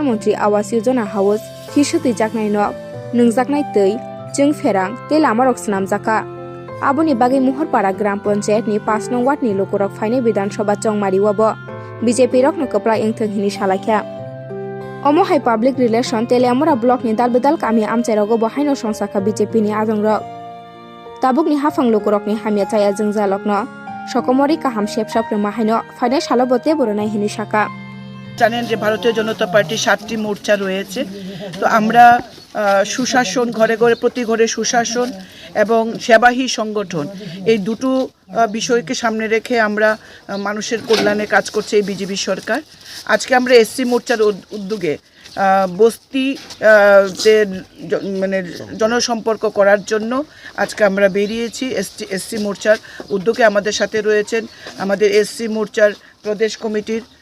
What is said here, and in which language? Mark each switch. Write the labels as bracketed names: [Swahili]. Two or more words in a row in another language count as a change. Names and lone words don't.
[Kok Borok] mantri awas yojana house hisutui jaknai no nungjaknai tei jung ferang te lamarok snamjaka aboni bagi Mohorpara gram panchayat ni 5 nong ward ni lukurok phaine Bidhan Sabha chongmari wabo BJP rok no kapla engtheng hini salakha omo hai [English] public relation [Kok Borok] Teleamura block ni dalbedal kami amchairogo bo haino songsaka BJP ni adungrok tabuk ni hafang lukurok ni hamya chaya jungjalokno sokomori kaham shepsap remahaino ফাইনাল সালবতে বরনাই হিনি শাখা [Bangla] জানেন যে ভারতীয় জনতা পার্টির 7টি মোর্চা রয়েছে তো আমরা সুশাসন ঘরে ঘরে প্রতি ঘরে সুশাসন এবং সেবাহী সংগঠন এই দুটো বিষয়কে সামনে রেখে আমরা মানুষের কল্যাণে কাজ করছে এই বিজেপি সরকার আজকে আমরা এসসি মোর্চার উদ্যোগে বস্তি যে মানে জনসম্পর্ক করার জন্য আজকে আমরা বেরিয়েছি এসসি মোর্চার উদ্যোগে আমাদের সাথে রয়েছেন আমাদের এসসি মোর্চার প্রদেশ কমিটির